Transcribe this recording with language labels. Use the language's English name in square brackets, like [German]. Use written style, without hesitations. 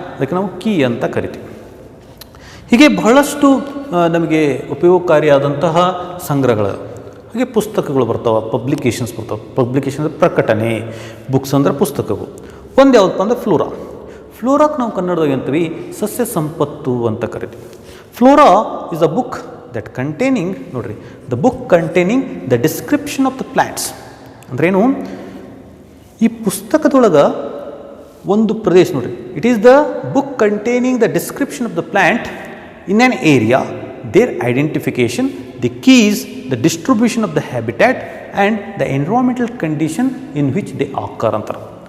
[Kannada] ಅದಕ್ಕೆ ನಾವು ಕೀ ಅಂತ ಕರಿತೀವಿ. ಹೀಗೆ ಬಹಳಷ್ಟು ನಮಗೆ ಉಪಯೋಗಕಾರಿಯಾದಂತಹ ಸಂಗ್ರಹಗಳು, ಹಾಗೆ ಪುಸ್ತಕಗಳು ಬರ್ತಾವೆ, ಪಬ್ಲಿಕೇಶನ್ಸ್ ಬರ್ತಾವೆ. ಪಬ್ಲಿಕೇಶನ್ ಅಂದರೆ ಪ್ರಕಟಣೆ, ಬುಕ್ಸ್ ಅಂದರೆ ಪುಸ್ತಕಗಳು. ಒಂದು ಯಾವುದಪ್ಪ ಅಂದರೆ ಫ್ಲೋರಾಕ್ಕೆ ನಾವು ಕನ್ನಡದಾಗ ಅಂತೀವಿ ಸಸ್ಯ ಸಂಪತ್ತು ಅಂತ ಕರಿತೀವಿ. [English] Flora is a book that containing, ನೋಡ್ರಿ, the book containing the description of the plants. [Kannada] ಅಂದ್ರೇನು, ಈ ಪುಸ್ತಕದೊಳಗೆ ಒಂದು ಪ್ರದೇಶ ನೋಡ್ರಿ, [English] It is the book containing the description of the plant in an area, there identification, the keys, the distribution of the habitat and the environmental condition in which they occur ಅಂತಾರೆ.